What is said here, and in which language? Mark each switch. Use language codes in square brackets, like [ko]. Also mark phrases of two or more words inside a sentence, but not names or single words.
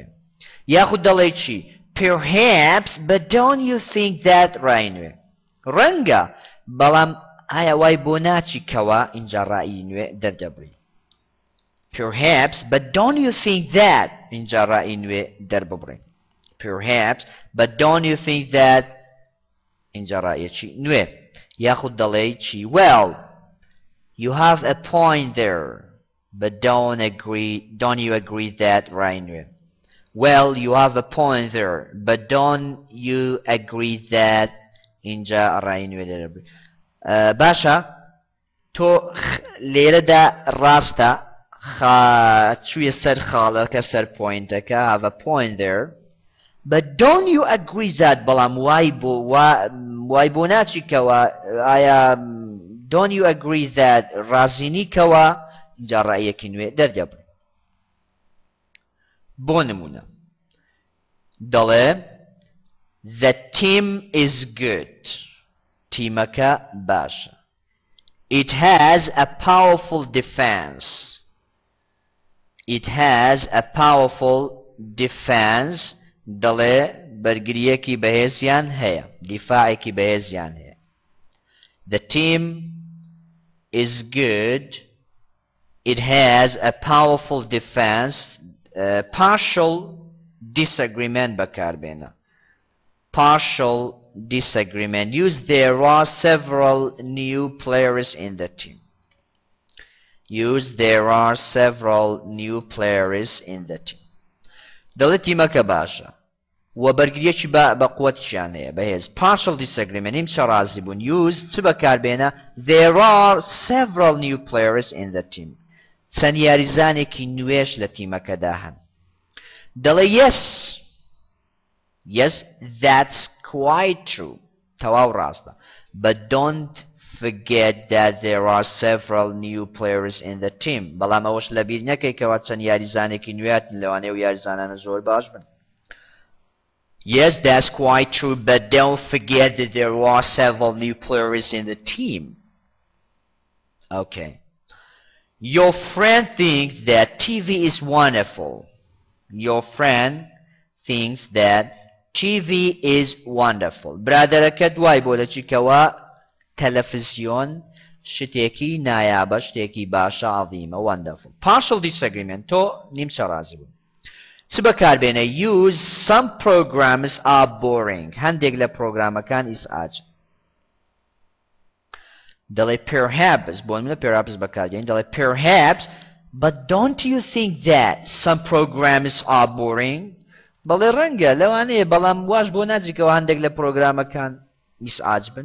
[ckb] یاخود دەڵێ چی؟ [en] perhaps but don't you think that [ckb] ڕای نوێ. ڕەنگە بەڵام ئایا وای بۆ ناچی کەوە اینجا ڕایی نوێ دەردەبڕی. [en] perhaps but don't you think that [ckb] اینجا ڕایی نوێ دەرببڕی. [en] perhaps but don't you think that [ckb] اینجا ڕایەکی نوێ. یاخود دەڵێ چی؟ [en] well you have a point there but don't you agree that [ckb] ڕای نوێ. [en] well you have a point there but don't you agree that [ckb] اینجا ڕای نوێ دەربڕی. باشە تۆ لێرەدا ڕاستە چوویە سەر خاڵەکە سەر پوینتەکە [en] have a point there but don't you agree that [ckb] بەڵام وای بۆ ناچیکەوە ئایا [en] don't you agree that [ckb] ڕازینیکەوە اینجا ڕایەکی نوێ دەردەبڕی. بۆ نمونە دەڵێ [en] the team is good [ckb] تیمەکە باشە. [en] it has a powerful defense [ckb] دەڵێ بەرگریەکی بەهێزیان هەیە دیفاعێکی بەهێزیان هەیە. [en] the team is good it has a powerful defense partial disagreement بەکاربێنە. partial disagreement use there are several new players in the team. [ckb] دەڵێ تیمەکە باشە و بەرگریەکی بە قووەتیان هەیە بەهێز. [en] partial disagreement [ckb] هیچ ڕازی بوون. use چ بەکاربێنە؟ [en] there are several new players in the team [ckb] چەند یاریزانێکی نوێش لە تیمەکەدا هەن. دەڵێ [en] yes that's quite true [ckb] تەواو ڕاستە [en] but don't forget that there are several new players in the team [ckb] بەڵام ئەوەش لەبیر نەکەیکەوە چەند یاریزانێکی نوێت لەوانەیە و یاریزانانە زۆر باش بن. [en] yes that's quite true but don't forget that there are several new players in the team. okay your friend thinks that TV is wonderful. your friend thinks that TV is wonderful. [ckb] برادەرەکە دوای بۆ دەچیکەوە تەلەڤیزیۆن شتێکی نایابە شتێکی باشە عەظیمە wonderful. [en] partial disagreement [ckb] تۆ نیمچە ڕازی بوون. چ بەکاربێنە؟ [en] use some programs are boring [ckb] هەندێک لە پرۆگرامەکان ئیسعاج. دەڵێ perhaps بۆ منە perhaps بەکاربێن دەڵێ [en] perhaps but don't you think that some programs are boring [ckb] بەڵێ ڕەنگە لەوانەیە بەڵام واش بۆ ناجیکەوە هەندێک لە پرۆگرامەکان ئیسعاج بن.